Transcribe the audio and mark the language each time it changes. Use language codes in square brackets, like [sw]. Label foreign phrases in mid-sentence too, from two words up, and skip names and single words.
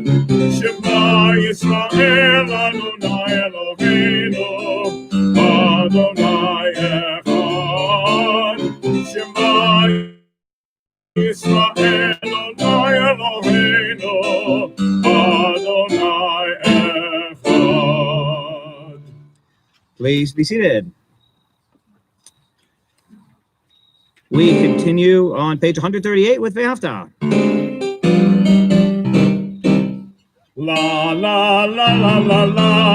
[he] שמע ישראל אדוני אלוהינו אדוני אחד. שמע ישראל אדוני אלוהינו אדוני אחד. [en] Please be seated. We continue on page 138 with Ve'afta. La la la la la la